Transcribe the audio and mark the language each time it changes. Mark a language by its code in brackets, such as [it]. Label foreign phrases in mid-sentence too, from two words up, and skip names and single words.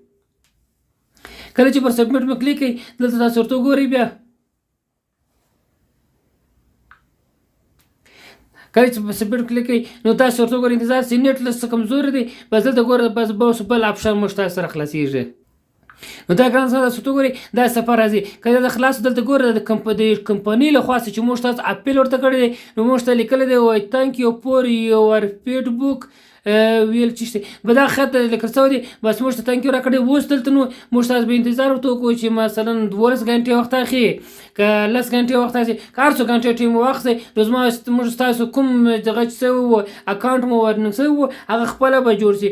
[ps] کله چې پر سبمیټ مو کلیک کړئ دلته تاسو ورته ګورئ، بیا کله چې په سبمیټ کلیک کړئ نو تاسو ورته ګورئ انتظار چې نیټ لږ څه کمزوري دی، بس دلته ګوره بس بل اپشن موږ تاسو سره خلاصیږي. نو دا ګران تاسو ته ګورئ دا صفحه راځي. کله دا خلاص دلته ګوره د کمپنۍ له خوا چې موږ تاسو اپیل ورته کړی دی نو موږ ته لیکلی دی وایي [en] thank you for your feedback [ps] ویل چې به دا خط لیکل شوی دی، بس موږ ته تانکیو راکړی. اوس دلته نو موږ تاسو به انتظار ورته وکړو چې مثلا 12 غنټې وخت اخلي، که 10 غنټې وخت اخلي، که هر څو غنټې ټیم واخلئ نو موږ ستاسو کوم دغه چې شوی و اکاونټ مو ورننګ شوی و هغه خپله به جوړ شي.